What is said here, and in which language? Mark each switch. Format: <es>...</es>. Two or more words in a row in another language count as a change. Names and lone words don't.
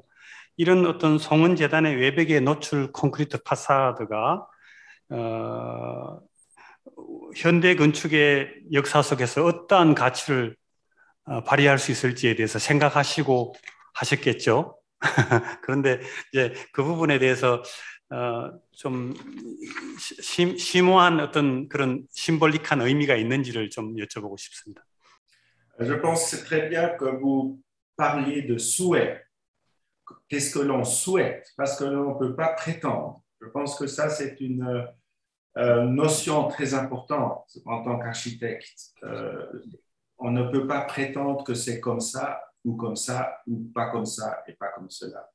<ko>이런 어떤 송원재단의 외벽에 노출 콘크리트 파사드가 현대 건축의 역사 속에서 어떠한 가치를 발휘할 수 있을지에 대해서 생각하시고 하셨겠죠. 그런데 이제 그 부분에 대해서 좀 심오한 어떤 그런 심볼릭한 의미가 있는지를 좀 여쭤보고 싶습니다.</ko> <fr>Je pense que c'est très bien que vous parliez de souhait. Qu'est-ce que l'on souhaite? Parce que l'on ne peut pas prétendre. Je pense que ça, c'est une notion très importante en tant qu'architecte. On ne peut pas prétendre que c'est comme ça, ou pas comme ça, et pas comme cela.</fr>